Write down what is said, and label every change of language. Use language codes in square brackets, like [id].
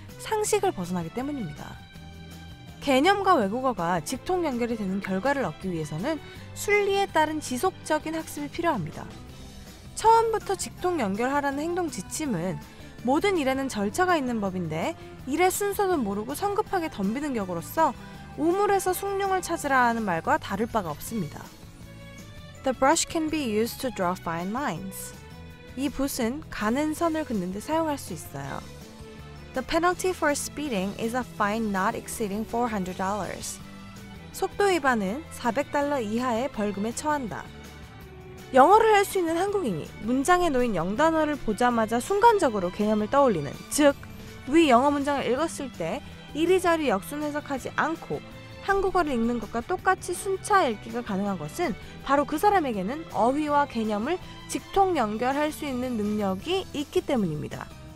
[ko] 상식을 벗어나기 때문입니다. 개념과 외국어가 직통 연결이 되는 결과를 얻기 위해서는 순리에 따른 지속적인 학습이 필요합니다. 처음부터 직통 연결하라는 행동 지침은 모든 일에는 절차가 있는 법인데 일의 순서도 모르고 성급하게 덤비는 격으로서 우물에서 숭늉을 찾으라 하는 말과 다를 바가 없습니다. [en] The brush can be used to draw fine lines. [ko] 이 붓은 가는 선을 긋는 데 사용할 수 있어요. [en] The penalty for speeding is a fine not exceeding $400. [ko] 속도 위반은 $400 이하의 벌금에 처한다. 영어를 할 수 있는 한국인이 문장에 놓인 영단어를 보자마자 순간적으로 개념을 떠올리는, 즉 위 영어 문장을 읽었을 때 이리저리 역순 해석하지 않고 한국어를 읽는 것과 똑같이 순차 읽기가 가능한 것은 바로 그 사람에게는 어휘와 개념을 직통 연결할 수 있는 능력이 있기 때문입니다.